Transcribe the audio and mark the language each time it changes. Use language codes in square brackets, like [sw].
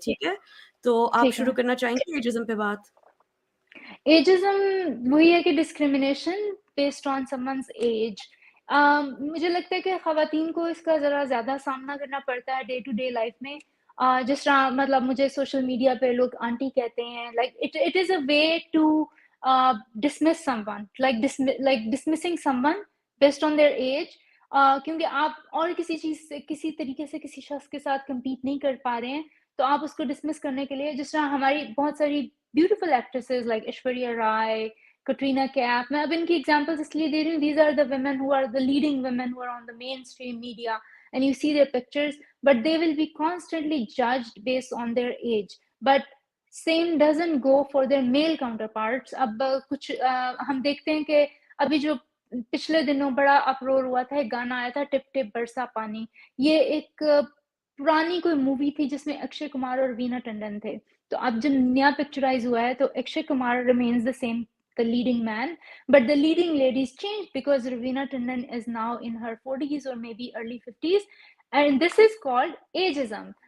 [hi] ठीक है, तो आप शुरू करना चाहेंगे एजिज्म पे बात? [en] Ageism वही है कि discrimination based on someone's age. [hi] मुझे लगता है कि खवातीन को इसका ज़रा ज़्यादा सामना करना पड़ता है डे टू डे लाइफ में. जिस तरह मतलब मुझे सोशल मीडिया पे लोग आंटी कहते हैं. [en] Like it is a way to dismiss someone, like dismissing someone based on their age. [hi] क्योंकि आप और किसी चीज से किसी तरीके से किसी शख्स के साथ compete नहीं कर पा रहे हैं, तो आप उसको dismiss करने के लिए, जिस तरह हमारी बहुत सारी beautiful actresses like Aishwarya Rai, Katrina Kaif, मैं अब इनकी examples इसलिए दे रही हूँ. [en] These are the women who are the leading women who are on the mainstream media, and you see their pictures, but they will be constantly judged based on their age. But same doesn't go for their male counterparts. [hi] अब कुछ हम देखते हैं कि अभी जो पिछले दिनों बड़ा अपरोर हुआ था, एक गाना आया था टिप टिप बरसा पानी. ये एक पुरानी कोई मूवी थी जिसमें अक्षय कुमार और वीना टंडन थे. तो अब जब नया पिक्चराइज हुआ है, तो Akshay Kumar [en] remains the same, the leading man, but the leading ladies changed because Raveena Tandon is now in her 40s or maybe early 50s, and this is called ageism.